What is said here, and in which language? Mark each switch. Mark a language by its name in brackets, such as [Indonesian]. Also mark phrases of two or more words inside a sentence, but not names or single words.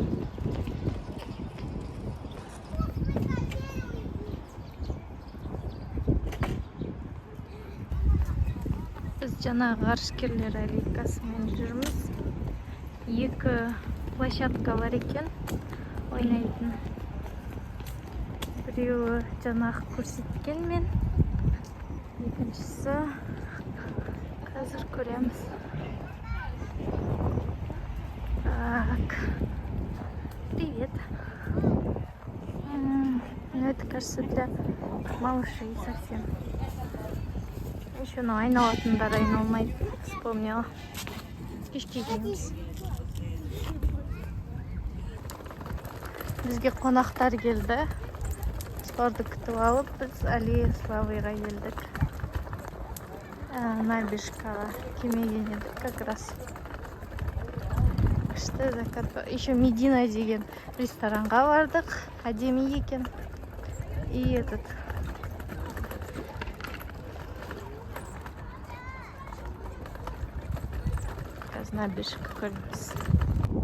[Kazakh] Біз жаңа ғарышкерлер аллейкасымен жүрміз. Екі площадка бар екен ойнайтын. Біреуі жаңағы көрсеткен мен. Екіншісі қазір көреміз. [Russian] Так. Привет. Ну, это, кажется, для малышей совсем. [Kazakh] Еще айналатындар айналмайды. Вспомнила. Кешке келеміз. Бізге қонақтар келді. Соларды күтіп алып, біз Аллея Славыйға келдік. Набережкаға келмеген едік [Russian] как раз. [Kazakh] Күшті закат. Еще Медина деген ресторанға бардық. Әдемі екен. [Russian] И этот. [Kazakh] Қазір набережка көреміз.